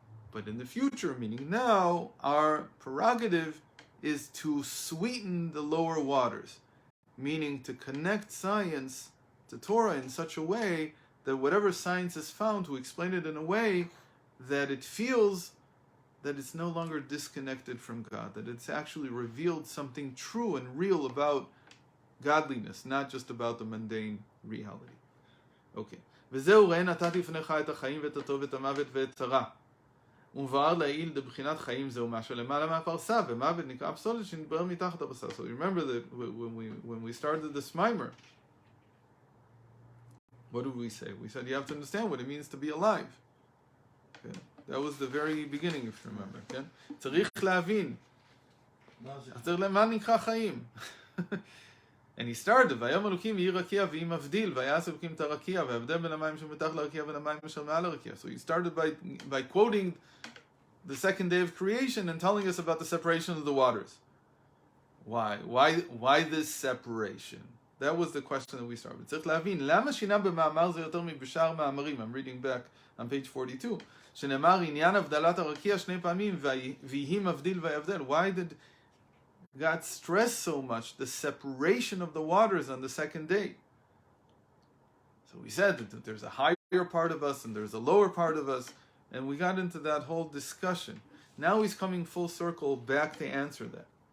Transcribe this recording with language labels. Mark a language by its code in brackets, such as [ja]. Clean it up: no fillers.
[en] But in the future, meaning now, our prerogative is to sweeten the lower waters, meaning to connect science to Torah in such a way that whatever science has found, to explain it in a way that it feels that it's no longer disconnected from God, that it's actually revealed something true and real about godliness, not just about the mundane reality. Okay. [he] וזהו ראה נתתי לפניך את החיים ואת הטוב ואת המוות ואת הרע. ומבאר לעיל דבחינת חיים זהו מאשר למעלה מהפרסה, ומוות נקרא פסולת שנתברר מתחת הפרסה. [en] So you remember that when we started this mimer, what did we say? We said you have to understand what it means to be alive. Okay. That was the very beginning, if you remember. Okay? [he] צריך להבין. מה נקרא חיים? [en] And he started, [he] ויאמר אלוקים יהי רקיע ויהי מבדיל, ויעש אלוקים את הרקיע, והבדל בין המים שמתחת לרקיע ובין המים אשר מעל הרקיע. [en] So he started by quoting the second day of creation and telling us about the separation of the waters. Why this separation? That was the question that we started with. [he] צריך להבין, למה שינה במאמר זה יותר מבשאר מאמרים? [en] I'm reading back on page 42. [he] שנאמר עניין הבדלת הרקיע שני פעמים, ויהי מבדיל ויבדל. [en] Why did God stressed so much the separation of the waters on the second day? So we said that there's a higher part of us and there's a lower part of us, and we got into that whole discussion. Now he's coming full circle back to answer that.